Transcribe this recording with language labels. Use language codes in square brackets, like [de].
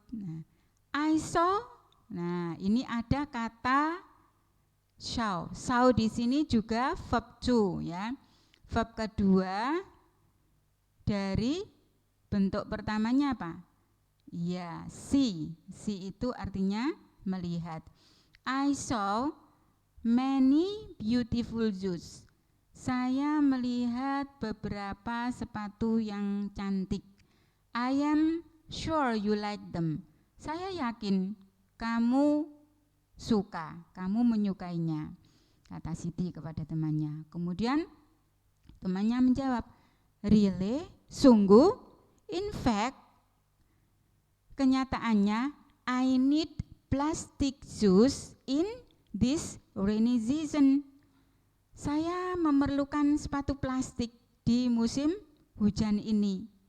[id] Nah, [en] I saw. [id] Nah, ini ada kata saw. Saw di sini juga verb to, ya. Verb kedua dari bentuk pertamanya apa? Ya, see. See itu artinya melihat. [en] I saw many beautiful shoes. [id] Saya melihat beberapa sepatu yang cantik. [en] I am sure you like them. [id] Saya yakin kamu suka, kamu menyukainya, kata Siti kepada temannya. Kemudian temannya menjawab, [en] really? [id] Sungguh? [en] In fact, [id] kenyataannya, [en] I need plastic shoes in this rainy season. [id] Saya memerlukan sepatu plastik di musim hujan ini.